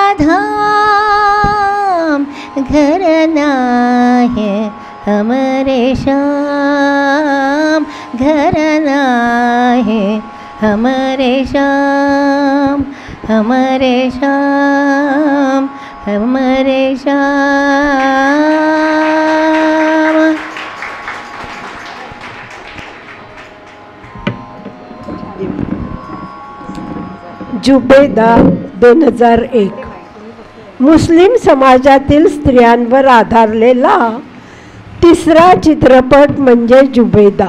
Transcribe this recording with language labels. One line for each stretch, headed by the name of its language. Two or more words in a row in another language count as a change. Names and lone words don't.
Hindi: धाम, घर नाहे हमारे श्याम, घर नाहे हमारे श्याम, हमारे श्याम, हमारे श्याम।
Marathi: जुबेदा 2001 मुस्लिम समाजातील स्त्रियांवर आधारलेला तिसरा चित्रपट म्हणजे जुबेदा.